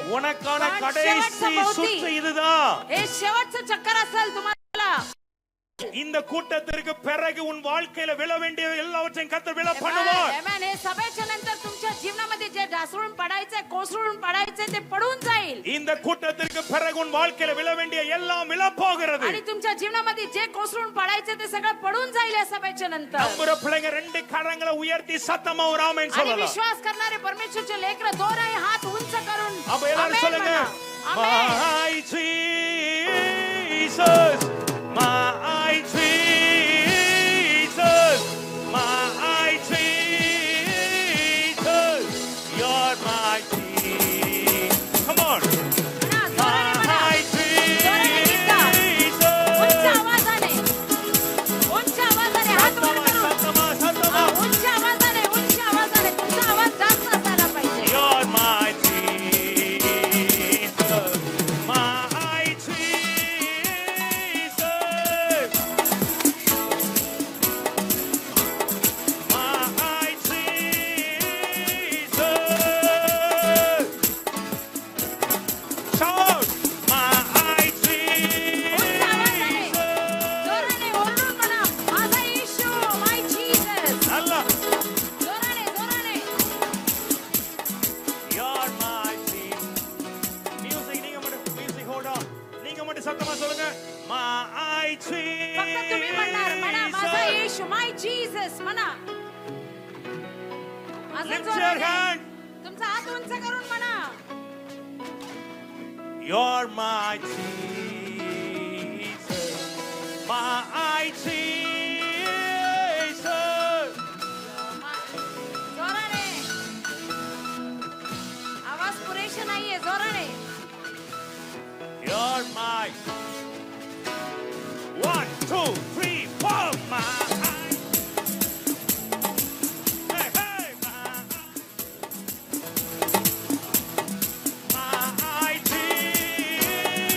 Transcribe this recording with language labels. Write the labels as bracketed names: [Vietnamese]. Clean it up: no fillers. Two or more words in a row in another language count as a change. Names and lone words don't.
[Tamil] உனக்கான [Marathi] पण [Tamil] கடைசி [Marathi] शेवटचं भोवती. [Tamil] சுற்று இதுதான் [Marathi] हे शेवटचं चक्कर असेल तुम्हाला [Tamil] இந்த கூட்டத்திற்கு பிறகு உன் வாழ்க்கையில விழ வேண்டிய எல்லாவற்றையும் கர்த்தர் விழ பண்ணுவார் Amen. [Marathi] हे सभेच्या नंतर तुमच्या जीवनामध्ये जे ढासळून पडायचंय कोसळून पडायचंय ते पडून जाईल [Tamil] இந்த கூட்டத்திற்கு பிறகு உன் வாழ்க்கையில விழ வேண்டிய எல்லாம் விழ போகிறது [Marathi] आणि तुमच्या जीवनामध्ये जे कोसळून पडायचे ते सगळं पडून जाईल या सभेच्या नंतर [Tamil] நம்புற பிள்ளைங்க 2 கரங்களை உயர்த்தி சத்தமா ஒரு ஆமென் [Marathi] आणि [Tamil] சொல்லலாம் [Marathi] विश्वास करणारे परमेश्वरचे लेकरं दोन्ही हात उंच करून [Tamil] அப்ப எல்லாரும் [Marathi] आमेन [Tamil] சொல்லுங்க [Marathi] म्हणा. आमेन. [English] My Jesus my Jesus my Jesus you're my Jesus come on [Marathi] म्हणा, जोराने म्हणा. [English] my [Marathi] जोराने गीत गा. उंच [English] Jesus [Marathi] आवाजाने हात वर करून [Tamil] சத்தமா சத்தமா [Marathi] उंच आवाजाने तुमचा आवाज जास्त असायला पाहिजे [English] You're my Jesus, my Jesus, my Jesus. Shout, my [Marathi] उंच आवाजाने [English] Jesus. [Marathi] जोराने ओरडून म्हणा माझा येशू [English] my Jesus [Tamil] நல்லா. [Marathi] जोराने [English] You're my Jesus. Music, music, hold on. [Tamil] நீங்க மட்டும் சத்தமா சொல்லுங்க. [English] My [Marathi] फक्त तुम्ही म्हणणार म्हणा माझा [English] Jesus. [Marathi] येशू [English] my Jesus [Marathi] म्हणा असं [English] Lift your [Marathi] जोराने. [English] hand. [Marathi] तुमचा हात उंच करून म्हणा [English] You're my Jesus. My Jesus. [Marathi] जोराने आवाज पुरेसे नाहीये जोराने [English] You're my 1, 2, 3, 4. My hey, hey, my Jesus.